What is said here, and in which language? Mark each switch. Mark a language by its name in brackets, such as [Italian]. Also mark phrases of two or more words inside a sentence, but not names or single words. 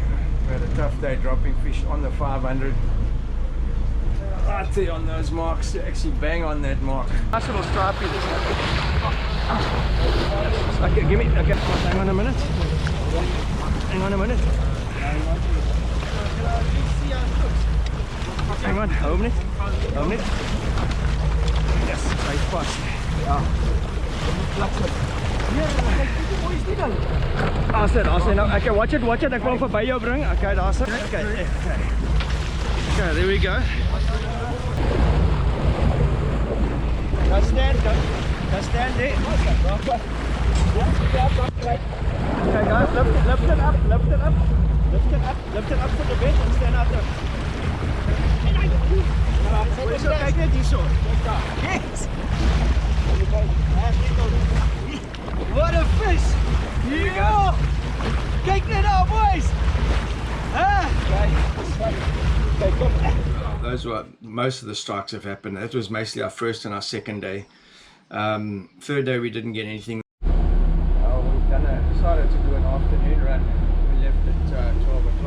[English] We had a tough day dropping fish on the 500. Right there on those marks, to actually bang on that mark. Nice little stripey. Okay, give me, okay, hang on a minute. Hang on a minute. Hang on, [Afrikaans] hou hom net. Hou hom net. Yes, hy's vas. Ja. Daar's dit nou. [English] Okay, watch it. [Afrikaans] Ek wil hom verby jou bring. Okay, daar's dit. [English] Okay, there we go. Just stand there. Okay guys, lift it up to the bed and stand out there. [Afrikaans] Kijk net hier zo. [English] Yes! What a fish! Yeah! [Afrikaans] Kijk net nou boys! [English] Those were most of the strikes have happened. That was mostly our first and our second day. Third day we didn't get anything. Decided to do an afternoon run. We left at 12 o'clock.